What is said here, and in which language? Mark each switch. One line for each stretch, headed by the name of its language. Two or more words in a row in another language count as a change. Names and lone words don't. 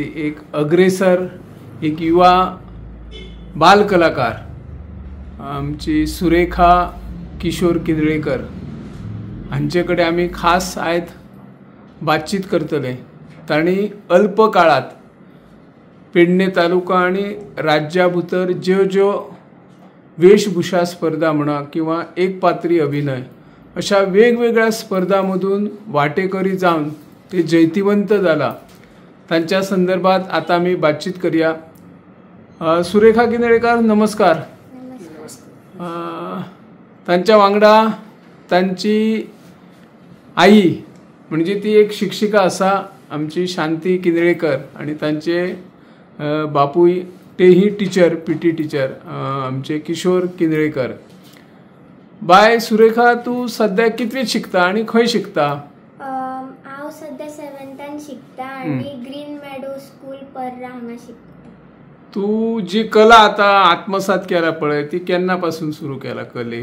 Konkani: एक अग्रेसर, एक युवा बाल कलाकार आमची सुरेखा किशोर किंदळेकर हांचेकडे आम्ही खास आयज बातचीत करतले. तांणी अल्प काळात पेडणे तालुका आणि राज्या भितर ज्यो वेशभूषा स्पर्धा म्हणा किंवा एक पात्री अभिनय अशा वेगवेगळ्या स्पर्धांमधून वाटेकरी जाऊन ते जैतिवंत झाला.
Marathi: त्यांच्या संदर्भात आता आम्ही बातचीत करूया. सुरेखा किंदळेकर नमस्कार.
Konkani: त्यांच्या वांगडा त्यांची आई म्हणजे ती एक शिक्षिका असा आमची शांती किंदळेकर आणि त्यांचे बापूय तेही
English: teacher, PT teacher
Konkani: आमचे किशोर किंदळेकर. बाय सुरेखा, तू सध्या कितवीत शिकता आणि खंय शिकता? हांव सध्या 7th शिकता आणि ग्रीन मेडो स्कूल पर्रा हांगा शिकता. तू जी कला आता आत्मसात केला पळय ती केन्नापासून सुरू केला कले?